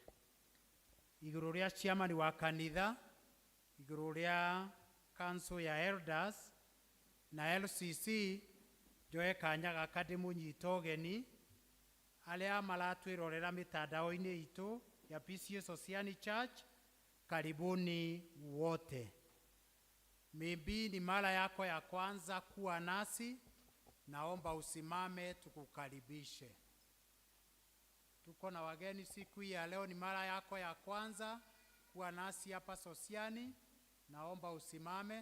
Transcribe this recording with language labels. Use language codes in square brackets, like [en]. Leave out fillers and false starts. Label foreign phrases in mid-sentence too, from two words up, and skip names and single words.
[ki] Igũrũ rĩa chairman wa kanitha, igũrũ rĩa council ya elders na LCC, njoe kanya gaka ndĩmũnyita ũgeni arĩa maratwĩrorera mĩtandao-inĩ itũ ya PCA Oceani Church, [sw] karibuni wote. Maybe ni mara yako ya kwanza kuwa nasi, naomba usimame tukukaribishe. Tuko na wageni siku hii ya leo, ni mara yako ya kwanza kuwa nasi hapa Sosiani, naomba usimame.